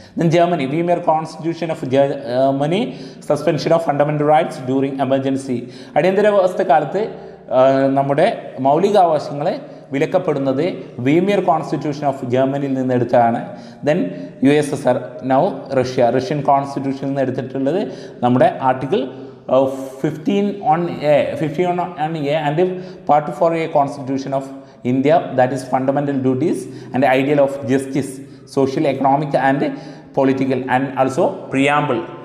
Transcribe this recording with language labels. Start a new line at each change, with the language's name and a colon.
English: Then Germany, Weimar Constitution of Germany, suspension of fundamental rights during emergency.
Malayalam: അടിയന്തരാവസ്ഥ കാലത്ത് നമ്മുടെ മൗലികാവകാശങ്ങളെ വിലക്കപ്പെടുന്നത് വീമിയർ constitution of ജർമ്മനിയിൽ നിന്ന് എടുത്താണ്.
English: then USSR, now Russian കോൺസ്റ്റിറ്റ്യൂഷനിൽ
Malayalam: നിന്ന് എടുത്തിട്ടുള്ളത് നമ്മുടെ
English: Article 15 on A and Part 4A Constitution of India, that is fundamental duties and ideal of justice, social, economic and political, and also preamble.